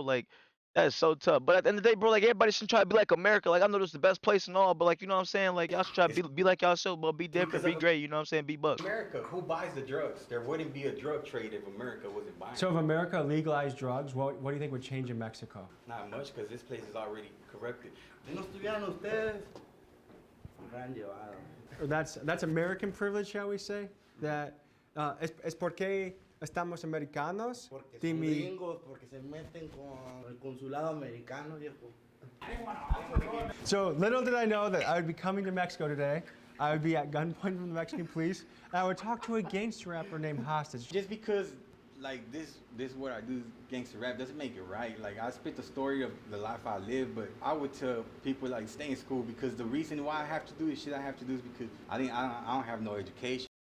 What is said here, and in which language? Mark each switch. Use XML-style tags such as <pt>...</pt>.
<en>Like, that is so tough. But at the end of the day, bro, like everybody should try to be like America. Like I know this is the best place and all, but like you know what I'm saying? Like y'all should try to be like y'all should, but be different, be great. You know what I'm saying? Be Buuckz. America, who buys the drugs? There wouldn't be a drug trade if America wasn't buying. So if America legalized drugs, what do you think would change in Mexico? Not much, because this place is already corrupted.</en> <es>Si no estuvieran ustedes, me hubieran llevado.</es> <en>Or that's American privilege, shall we say?</en> <es>That es porque estamos americanos. Porque son gringos, porque se meten con el consulado americano, viejo.</es> <en>So little did I know that I would be coming to Mexico today. I would be at gunpoint from the Mexican police, and I would talk to a gangster rapper named Hostage. Just because, like this what I do, gangster rap, doesn't make it right. Like I spit the story of the life I live, but I would tell people like stay in school, because the reason why I have to do this shit I have to do is because I don't have no education.</en>